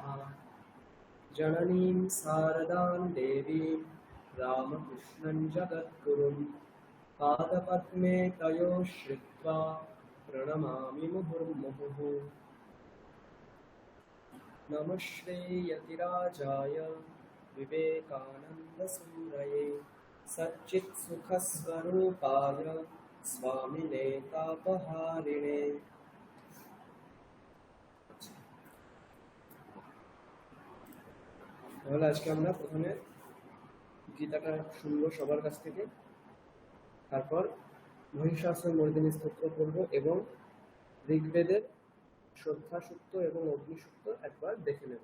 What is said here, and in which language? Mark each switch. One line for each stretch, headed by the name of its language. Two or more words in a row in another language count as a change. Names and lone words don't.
Sanskrit: जननीं शारदां देवीं रामकृष्णं जगद्गुरुं पादपद्मे तयोः श्रित्वा प्रणमामि मुहुर्मुहुः। नमः श्रीयतिराजाय विवेकानन्दसूरये सच्चित्सुखस्वरूपाय स्वामिने तापहारिणे।
Bangla: তাহলে আজকে আমরা প্রথমে গীতাটা শুনবো সবার কাছ থেকে, তারপর মহিষাসুর মর্দিনী স্তোত্র পড়ব এবং ঋগ্বেদের শ্রদ্ধা সূক্ত এবং অগ্নি সূক্ত একবার দেখে নেব।